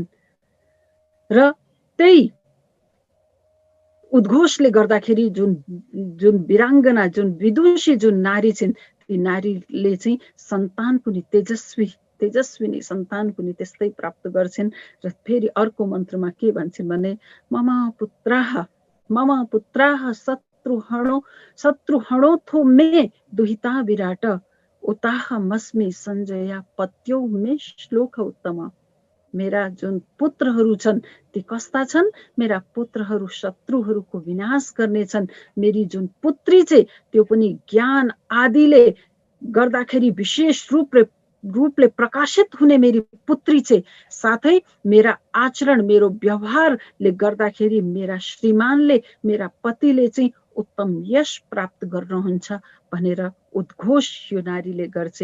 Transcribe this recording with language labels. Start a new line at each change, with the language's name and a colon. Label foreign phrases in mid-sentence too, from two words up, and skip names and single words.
Nepali: र त्यही उद्घोषले गर्दाखेरि जुन वीराङ्गना, जुन विदुषी जुन नारी छिन् ती नारीले चाहिँ सन्तान पनि तेजस्विनी सन्तान पनि त्यस्तै प्राप्त गर्छिन्। र फेरि अर्को मन्त्रमा के भन्छन् भने,
Sanskrit: मम पुत्राः शत्रुहणोथो मे दुहिता विराट उताह मस्मे सञ्जया पत्यो मे श्लोक उत्तम।
Nepali: मेरा जुन पुत्रहरू छन् ती कस्ता छन्, मेरा पुत्रहरू शत्रुहरूको विनाश गर्ने छन्। मेरी जुन पुत्री चाहिँ त्यो पनि ज्ञान आदिले गर्दाखेरि विशेष रूपले प्रकाशित हुने मेरी पुत्री चाहिँ, साथै मेरा आचरण, मेरो व्यवहारले गर्दाखेरि मेरा श्रीमानले, मेरा पतिले चाहिँ उत्तम यश प्राप्त गर्नुहुन्छ भनेर उद्घोष यो नारीले गर्छ।